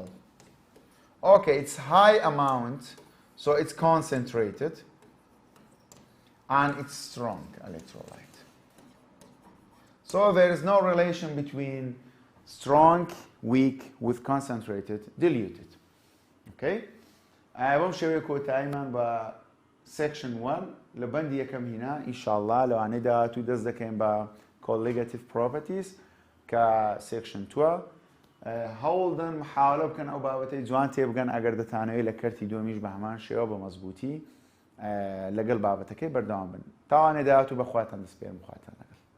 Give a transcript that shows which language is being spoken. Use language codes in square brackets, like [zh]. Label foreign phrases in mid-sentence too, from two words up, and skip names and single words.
[en] Okay, it's high amount, so it's concentrated and it's strong electrolyte. So there is no relation between strong, weak with concentrated, diluted. [ckb] Okay? بەم شێوەیە کۆتاییمان بە section 1 لە بەندی یەکەم هینا ئینشاءالله لەوانەی داهاتوو دەست دەکەین بە [en] colligative properties [ckb] کە section 2 هەوڵدن محاولە بکەن ئەو بابەتەی جوان تێبگەن ئەگەر دەتانەوێت لە کەرتی دووەمیش بە هەمان شێوە بە مەزبوطی لەگەڵ بابەتەکەی بەردەوام بن تاوانێ داهاتوو بەخواتان دەسپێرم خواتانە